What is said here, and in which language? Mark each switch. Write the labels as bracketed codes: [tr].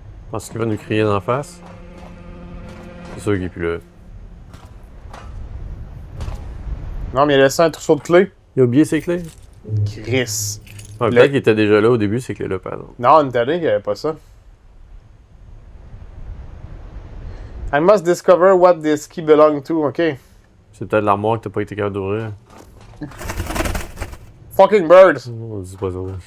[fr] Pense qu'il va nous crier d'en face. C'est sûr qu'il est plus là. Non, mais il a laissé un trousseau de clés. Il a oublié ses clés. Chris. Ouais, Le- peut-être qu'il était déjà là au début, ces clés-là, par exemple. Non, Nintendo, il n'y avait pas ça. [en] I must discover what this key belongs to. [fr] OK. C'est peut-être l'armoire que t'as pas été capable d'ouvrir. [en] Fucking birds. [fr] On dit pas ça.